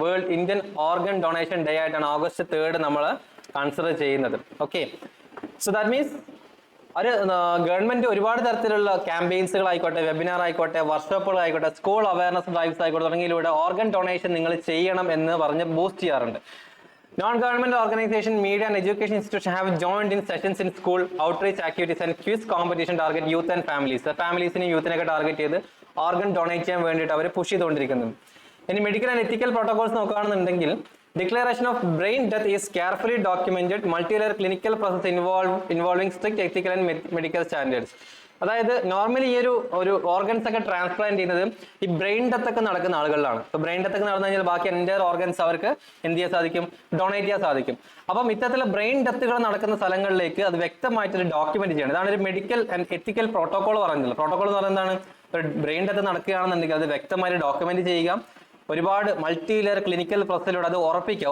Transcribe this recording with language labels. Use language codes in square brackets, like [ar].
[ml] World Indian organ donation day ആയിട്ടാണ് August 3 നമ്മൾ consider ചെയ്യുന്നത്. ഓക്കെ, [en] so that means [ml] ഒരു ഗവൺമെന്റ് ഒരുപാട് തരത്തിലുള്ള ക്യാമ്പയിൻസുകൾ ആയിക്കോട്ടെ, വെബിനാർ ആയിക്കോട്ടെ, വർക്ക്ഷോപ്പുകൾ ആയിക്കോട്ടെ, സ്കൂൾ അവയർനെസ് ഡ്രൈവ്സ് ആയിക്കോട്ടെ തുടങ്ങിയതിലൂടെ ഓർഗൻ ഡൊണേഷൻ നിങ്ങൾ ചെയ്യണം എന്ന് പറഞ്ഞ് ബൂസ്റ്റ് ചെയ്യാറുണ്ട്. [en] Non-governmental organization, media and education institutions have joined in sessions in school, outreach activities and quiz competition target youth and families. [ml] ഫാമിലീസിനെയും യൂത്തിനെയൊക്കെ target ചെയ്ത് ഓർഗൻ ഡൊണേറ്റ് ചെയ്യാൻ വേണ്ടിയിട്ട് അവർ പുഷ് ചെയ്തുകൊണ്ടിരിക്കുന്നുണ്ട്. ഇനി മെഡിക്കൽ ആൻഡ് എത്തിക്കൽ പ്രോട്ടോകോൾസ് നോക്കുകയാണെന്നുണ്ടെങ്കിൽ [en] Declaration of brain death is carefully documented multi-layer clinical process involving strict ethical and medical standards. [ml] അതായത് normally ഈ ഒരു organs ഒക്കെ transplant ചെയ്യുന്നത് ഈ ബ്രെയിൻ ഡെത്ത് ഒക്കെ നടക്കുന്ന ആളുകളിലാണ്. ഇപ്പൊ ബ്രെയിൻ ഡെത്ത് ഒക്കെ നടന്നു കഴിഞ്ഞാൽ ബാക്കി എൻ്റെ ഓർഗൻസ് അവർക്ക് എന്ത് ചെയ്യാൻ സാധിക്കും, ഡൊണേറ്റ് ചെയ്യാൻ സാധിക്കും. അപ്പം ഇത്തരത്തിലുള്ള ബ്രെയിൻ ഡെത്തുകൾ നടക്കുന്ന സ്ഥലങ്ങളിലേക്ക് അത് വ്യക്തമായിട്ട് ഡോക്യുമെന്റ് ചെയ്യണം. ഇതാണ് ഒരു മെഡിക്കൽ ആൻഡ് എത്തിക്കൽ പ്രോട്ടോകോൾ പറയുന്നത്. പ്രോട്ടോകോൾ എന്ന് പറയുന്നത് എന്താണ്, ഒരു ബ്രെയിൻ ഡെത്ത് നടക്കുകയാണെന്നുണ്ടെങ്കിൽ അത് വ്യക്തമായിട്ട് ഡോക്യുമെന്റ് ചെയ്യുക, ഒരുപാട് മൾട്ടി ലെയർ ക്ലിനിക്കൽ പ്രോസസ്സിലൂടെ അത് ഉറപ്പിക്കുക.